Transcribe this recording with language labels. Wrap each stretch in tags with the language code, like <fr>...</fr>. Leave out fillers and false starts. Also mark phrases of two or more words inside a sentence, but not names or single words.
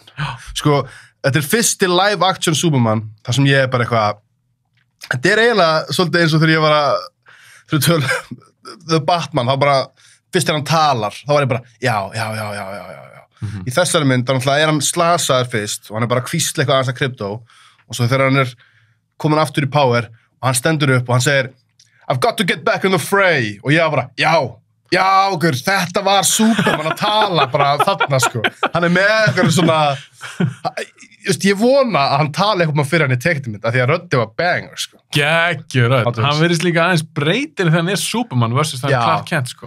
<is>Sko, þetta er fyrsti live action Superman, þar sem ég er bara eitthvað, þetta er eiginlega svolítið eins og þegar ég var fyrir The Batman, þá bara, fyrst þegar hann talar, þá var ég bara, já. Í þessari mynd, þá er hann slasaður fyrst og hann er bara að hvísla eitthvað aðeins að krypto og svo þegar hann er komin aftur í power og hann stendur upp og hann segir</is> <en>I've got to get back in the fray</en> <is>og ég bara, já, þetta var Superman að tala bara þarna, sko. Hann er með eitthvað svona ég vona að hann tala eitthvað með fyrir hann í teiknimynd af því að röddi var banger, sko. Geggjur rödd. Hann virðist líka aðeins breytir þegar hann er Superman versus þegar Clark Kent, sko.</is>